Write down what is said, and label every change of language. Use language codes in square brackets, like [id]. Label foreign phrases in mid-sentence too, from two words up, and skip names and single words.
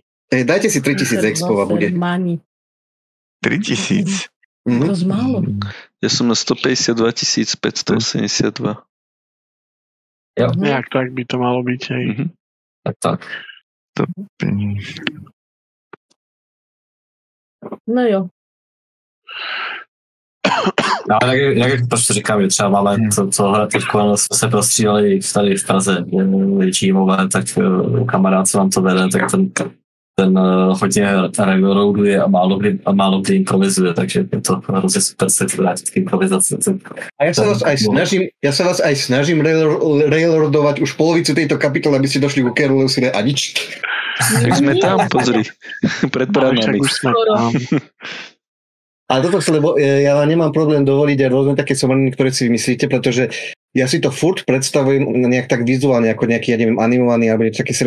[sk] Dajte si 3000 expova bude. 3000? To je málo. Ja som na 152 582. Jo. Nejak tak by to malo byť. Hej. Tak. No jo. [cs] No, jak prostě říkám, že třeba máme tohle teďko jsme se prostřídali tady v Praze většímové, tak kamarád, co nám to vede, tak ten hodně railroaduje a málo kdy improvizuje, takže je to hrozně super se vrátit k improvizaci. [sk] A ja sa vás aj snažím railroadovať už polovicu tejto kapitoly, aby ste došli ku Keruleusire a nič. Tak sme tam, pozri. Pred bránami. Ale toto chcem, lebo ja vám nemám problém dovoliť aj rôzne také somariny, ktoré si vymyslíte, pretože ja si to furt predstavujem nejak tak vizuálne, ako nejaký, ja neviem, animovaný alebo niečo také seriál.